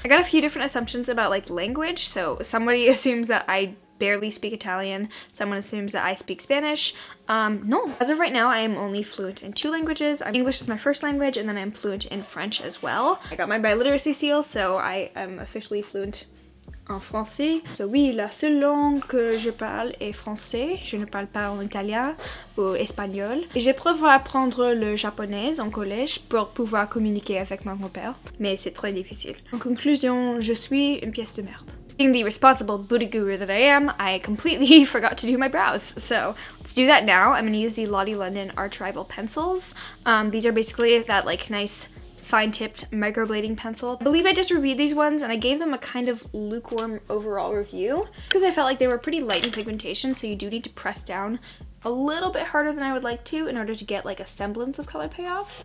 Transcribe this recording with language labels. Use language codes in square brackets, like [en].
[en] I got a few different assumptions about like language. So somebody assumes that I barely speak Italian. Someone assumes that I speak Spanish. No. As of right now, I am only fluent in 2 languages. English is my first language, and then I'm fluent in French as well. I got my biliteracy seal, so I am officially fluent [fr] en français. So oui, la seule langue que je parle est français. Je ne parle pas en italien ou espagnol. Et j'ai prévu apprendre le japonais en collège pour pouvoir communiquer avec mon grand-père. Mais c'est très difficile. En conclusion, je suis une pièce de merde. [en] Being the responsible booty guru that I am, I completely forgot to do my brows. So let's do that now. I'm going to use the Lottie London Arch Rival pencils. These are basically that like nice fine-tipped microblading pencil. I believe I just reviewed these ones and I gave them a kind of lukewarm overall review because I felt like they were pretty light in pigmentation, so you do need to press down a little bit harder than I would like to in order to get like a semblance of color payoff.